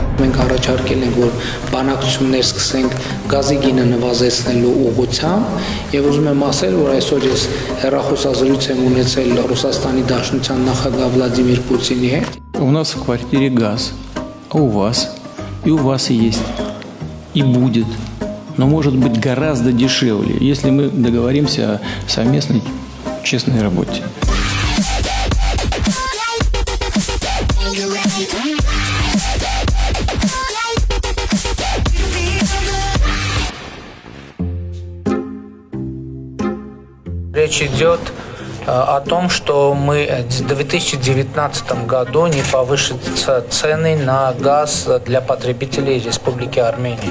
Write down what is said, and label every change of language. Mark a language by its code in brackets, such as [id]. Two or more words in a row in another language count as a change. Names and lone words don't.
[hy] մենք առաջարկել ենք, որ բանակցություններ սկսենք գազի գինը նվազեցնելու ուղղությամբ, եւ ուզում եմ ասել, որ այսօր ես հեռախոսազրույց եմ ունեցել Ռուսաստանի Դաշնության նախագահ Վլադիմիր Պուտինի հետ։ [ru] У нас в квартире газ, а у вас? И у вас есть, и будет. Но может быть гораздо дешевле, если мы договоримся о совместной честной работе. Речь идет о том, что мы в 2019 году не повысятся цены на газ для потребителей Республики Армения.